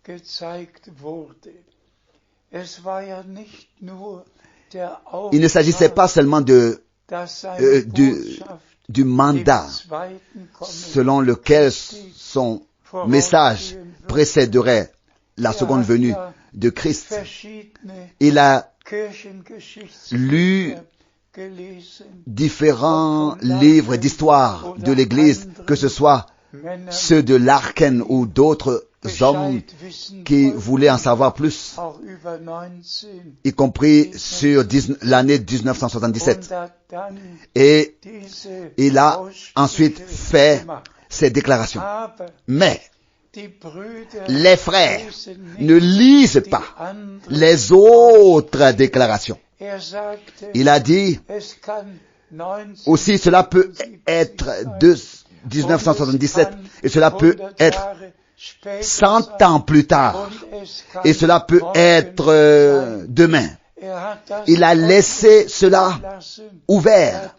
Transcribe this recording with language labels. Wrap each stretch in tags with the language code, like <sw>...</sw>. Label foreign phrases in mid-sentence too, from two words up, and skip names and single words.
<fr>Il ne s'agissait pas seulement du mandat selon lequel son message précéderait la seconde venue de Christ. Il a lu différents livres d'histoire de l'Église, que ce soit ceux de Larkin ou d'autres hommes</fr> <de>Bescheid wissen</de> <fr>qui</fr> <de>wollten,</de> <fr>voulaient en savoir plus,</fr> <de>auch über 19,</de> <fr>y compris sur l'année 1977.</fr> <de>und hat dann</de> <fr>Et</fr> <de>diese</de> <fr>il a ensuite</fr> <de>Aussprüche</de> <fr>fait</fr> <de>gemacht.</de> <fr>ces déclarations.</fr> <de>Aber</de> <fr>Mais</fr> <de>die Brüder</de> <fr>les frères</fr> <de>lesen</de> <fr>ne</fr> <de>nicht</de> <fr>lisent</fr> <de>die</de> <fr>pas</fr> <de>anderen.</de> <fr>les autres déclarations.</fr> <de>Sagte,</de> <fr>Il a dit</fr> <de>es kann 19,</de> <fr>aussi, cela peut être de 1977 et cela peut être 100 ans plus tard et cela peut être demain. Il a laissé cela ouvert.</fr>